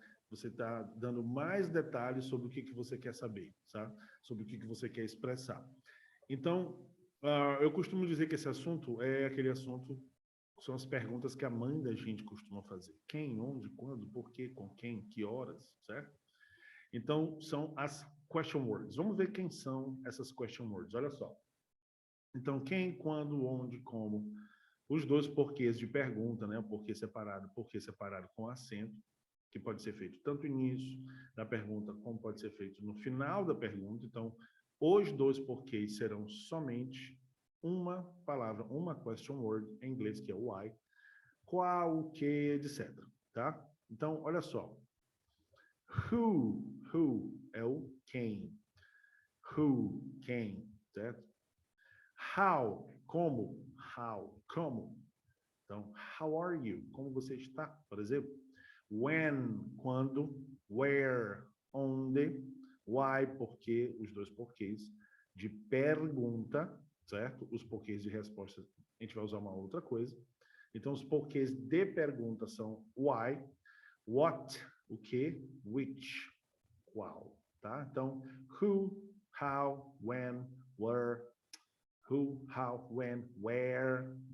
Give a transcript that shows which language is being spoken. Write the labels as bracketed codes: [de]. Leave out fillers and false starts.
[pt] Você está dando mais detalhes sobre o que você quer saber, sabe? Sobre o que você quer expressar. Então, eu costumo dizer que esse assunto é aquele assunto, são as perguntas que a mãe da gente costuma fazer. Quem, onde, quando, por quê, com quem, que horas, certo? Então, são as question words. Vamos ver quem são essas question words. Olha só. Então, quem, quando, onde, como. Os dois porquês de pergunta, né? O porquê separado com acento, que pode ser feito tanto no início da pergunta, como pode ser feito no final da pergunta. Então, os dois porquês serão somente uma palavra, uma question word em inglês, que é o why, qual, o que, etc. Tá? Então, olha só. Who é o quem. Who, quem, certo? How, como. How, como. Então, [en] how are you? [pt] Como você está, por exemplo? When, quando. Where, onde. Why, porque, os dois porquês de pergunta, certo? Os porquês de resposta, a gente vai usar uma outra coisa. Então, os porquês de pergunta são why, what, o que, which, qual, tá? [en] Então, who, how, when, where, who, how, when, where.